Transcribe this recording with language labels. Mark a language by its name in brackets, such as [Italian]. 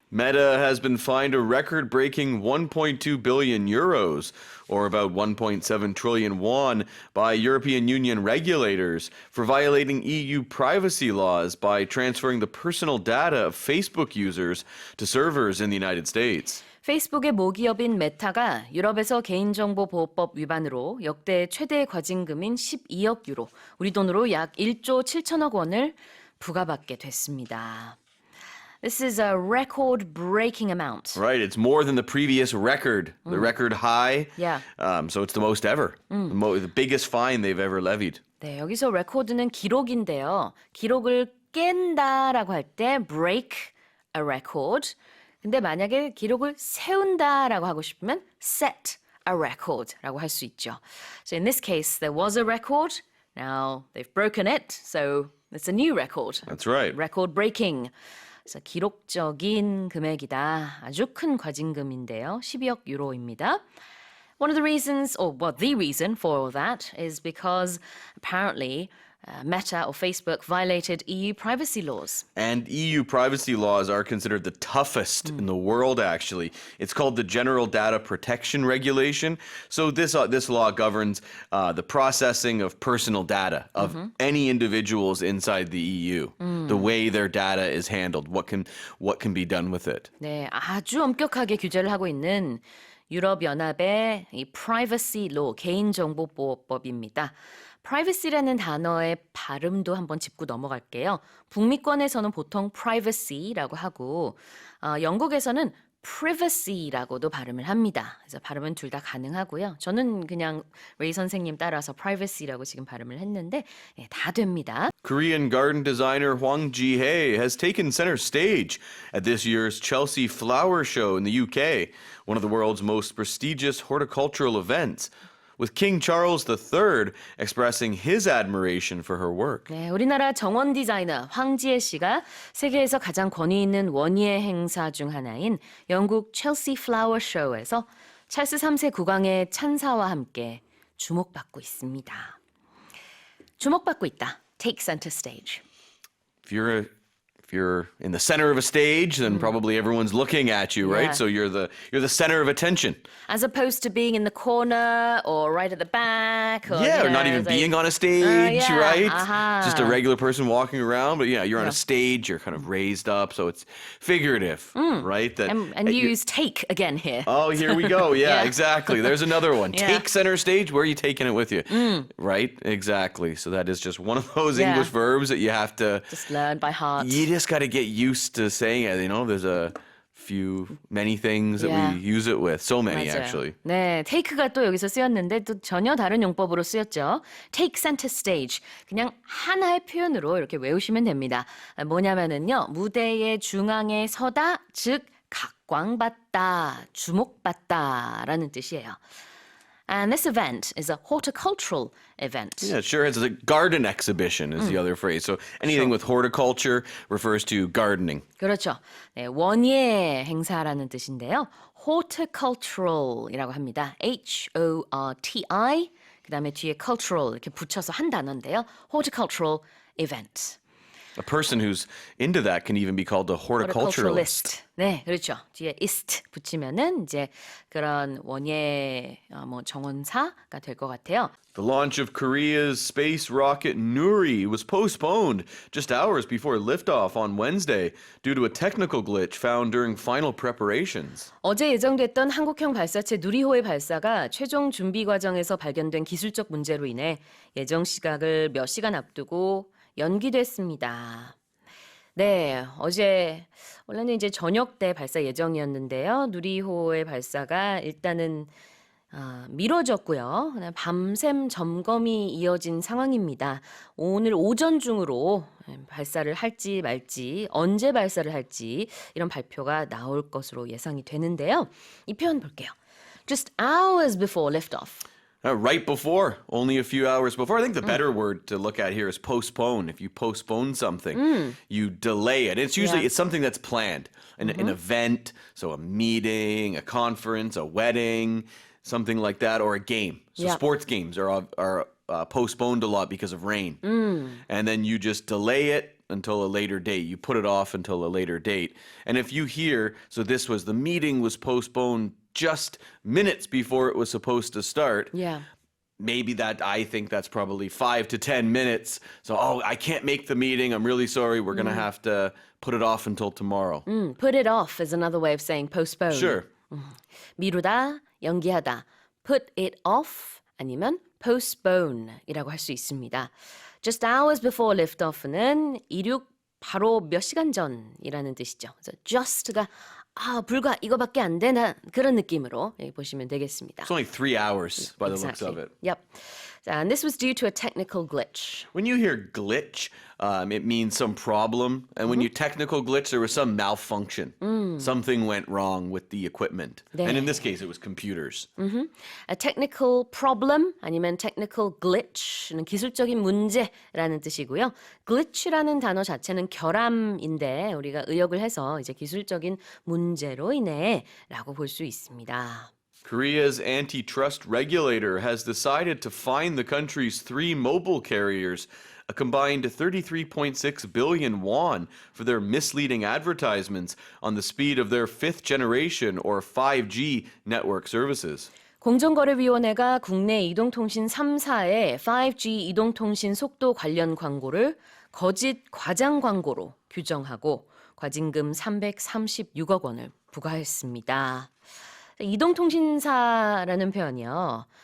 [English] Meta has been fined a record-breaking 1.2 billion euros, or about 1.7 trillion won, by European Union regulators for violating EU privacy laws by transferring the personal data of Facebook users to servers in the United States. [Korean] 페이스북의 모기업인 메타가 유럽에서 개인정보보호법 위반으로 역대 최대 과징금인 12억 유로, 우리 돈으로 약 1조 7천억 원을 부과받게 됐습니다. [English] This is a record-breaking amount. Right, it's more than the previous record, the record high. Yeah. So it's the most ever, the biggest fine they've ever levied. [Korean] 네, 여기서 record는 기록인데요. 기록을 깬다라고 할 때 [English] break a record. [Korean] 근데 만약에 기록을 세운다라고 하고 싶으면 [English] set a record [Korean] 라고 할 수 있죠. [English] So in this case, there was a record. Now they've broken it, so it's a new record. That's right. Record breaking. [Korean] 그래서 기록적인 금액이다. 아주 큰 과징금인데요. 12억 유로입니다. [English] One of the reasons, or well, the reason for that is because apparently Meta or Facebook violated EU privacy laws. And EU privacy laws are considered the toughest in the world, actually. It's called the General Data Protection Regulation. So this law governs the processing of personal data of any individuals inside the EU, the way their data is handled, what can be done with it. [Korean] 네, 아주 엄격하게 규제를 하고 있는 유럽연합의 이 privacy law, 개인정보보호법입니다. privacy라는 단어의 발음도 한번 짚고 넘어갈게요. 북미권에서는 보통 privacy라고 하고 영국에서는 privacy라고도 발음을 합니다. 그래서 발음은 둘 다 가능하고요. 저는 그냥 레이 선생님 따라서 privacy라고 지금 발음을 했는데 다 됩니다. [English] Korean garden designer Hwang Ji-hae has taken center stage at this year's Chelsea Flower Show in the UK, one of the world's most prestigious horticultural events. With King Charles III expressing his admiration for her work. [Korean] 네, 우리나라 정원 디자이너 황지혜 씨가 세계에서 가장 권위 있는 원예 행사 중 하나인 영국 첼시 플라워 쇼에서 찰스 3세 국왕의 찬사와 함께 주목받고 있습니다. 주목받고 있다. [English] Take center stage. If you're in the center of a stage, then probably everyone's looking at you, right? Yeah. So you're the center of attention. As opposed to being in the corner or right at the back. Or, Yeah, you or not know, even like- being on a stage, yeah, right? aha. Just a regular person walking around, but yeah, you're on a stage, you're kind of raised up, so it's figurative, right? That And you use take again here. Oh, here we go. Yeah, Yeah. exactly. There's another one. Yeah. Take center stage. Where are you taking it with you? Right? Exactly. So that is just one of those Yeah. English verbs that you have to. Just learn by heart. You just got to get used to saying it. You know, there's many things that Yeah. we use it with. So many, [Korean] 맞아요. [English] actually. [Korean] 네, take가 또 여기서 쓰였는데 또 전혀 다른 용법으로 쓰였죠. [English] Take center stage. [Korean] 그냥 하나의 표현으로 이렇게 외우시면 됩니다. 뭐냐면은요, 무대의 중앙에 서다, 즉 각광받다, 주목받다라는 뜻이에요. [English] And this event is a horticultural event. Yeah, sure. It's a garden exhibition is the other phrase. So anything with horticulture refers to gardening. [Korean] 그렇죠. 네, 원예 행사라는 뜻인데요. horticultural이라고 합니다. H-O-R-T-I 그다음에 뒤에 cultural 이렇게 붙여서 한 단어인데요. [English] horticultural event. A person who's into that can even be called a horticulturalist. [Korean] 네, 그렇죠. 뒤에 ist 붙이면은 이제 그런 원예 정원사가 될 것 같아요. [English] The launch of Korea's space rocket Nuri was postponed just hours before liftoff on Wednesday due to a technical glitch found during final preparations. [Korean] 어제 예정됐던 한국형 발사체 누리호의 발사가 최종 준비 과정에서 발견된 기술적 문제로 인해 예정 시각을 몇 시간 앞두고 연기됐습니다. 네, 어제 원래는 이제 저녁 때 발사 예정이었는데요. 누리호의 발사가 일단은 미뤄졌고요. 밤샘 점검이 이어진 상황입니다. 오늘 오전 중으로 발사를 할지 말지, 언제 발사를 할지 이런 발표가 나올 것으로 예상이 되는데요. 이 표현 볼게요. [English] Just hours before liftoff. Right before, only a few hours before. I think the better word to look at here is postpone. If you postpone something, you delay it. It's usually it's something that's planned, an event, so a meeting, a conference, a wedding, something like that, or a game. So Yeah. sports games are postponed a lot because of rain, and then you just delay it until a later date. You put it off until a later date. And if you hear, so the meeting was postponed just minutes before it was supposed to start. Yeah. Maybe I think that's probably 5 to 10 minutes. So, I can't make the meeting. I'm really sorry. We're going to have to put it off until tomorrow. Put it off is another way of saying postpone. Sure. [Korean] 미루다, 연기하다, [English] put it off [Korean] 아니면 postpone 이라고 할 수 있습니다. [English] Just hours before liftoff [Korean] 는 이륙 바로 몇 시간 전이라는 뜻이죠. 그래서 just가 불과 이거밖에 안 되나 그런 느낌으로 보시면 되겠습니다. [English] It's only 3 hours by the looks of it. Yep. And this was due to a technical glitch. When you hear glitch, it means some problem. And when you technical glitch, there was some malfunction. Something went wrong with the equipment. [Korean] 네. [English] And in this case, it was computers. A technical problem 아니면 technical glitch는 [Korean] 기술적인 문제라는 뜻이고요. glitch라는 단어 자체는 결함인데 우리가 의역을 해서 이제 기술적인 문제로 인해라고 볼 수 있습니다. [English] Korea's antitrust regulator has decided to fine the country's 3 mobile carriers a combined 33.6 billion won for their misleading advertisements on the speed of their 5th generation or 5G network services. [Korean] 공정거래위원회가 국내 이동통신 3사의 5G 이동통신 속도 관련 광고를 거짓 과장 광고로 규정하고 과징금 336억 원을 부과했습니다. 이동통신사라는 표현이요.